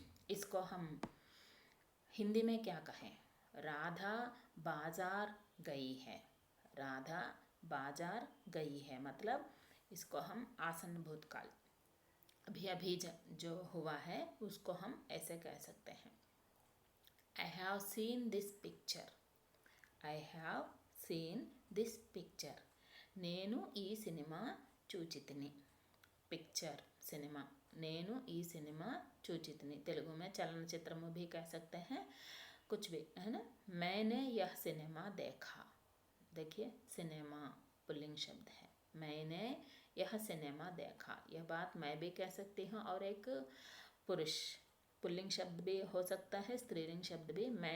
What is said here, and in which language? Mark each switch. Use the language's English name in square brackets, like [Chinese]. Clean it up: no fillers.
[Hindi] इसको हम हिंदी में क्या कहें? राधा बाजार गई है। राधा बाजार गई है, मतलब इसको हम आसन्न भूतकाल, अभी अभी जो हुआ है उसको हम ऐसे कह सकते हैं। [English] I have seen this picture. I have seen this picture. [Telugu] నేను ఈ సినిమా చూచితిని। पिक्चर सिनेमा, నేను ఈ సినిమా చూచితిని। [Hindi] तेलुगु में चलनचित्र भी कह सकते हैं, कुछ भी, है ना। मैंने यह सिनेमा देखा। देखिए, सिनेमा पुल्लिंग शब्द है। मैंने यह सिनेमा देखा, यह बात मैं भी कह सकती हूँ, और एक पुरुष पुल्लिंग शब्द भी हो सकता है, स्त्रीलिंग शब्द भी।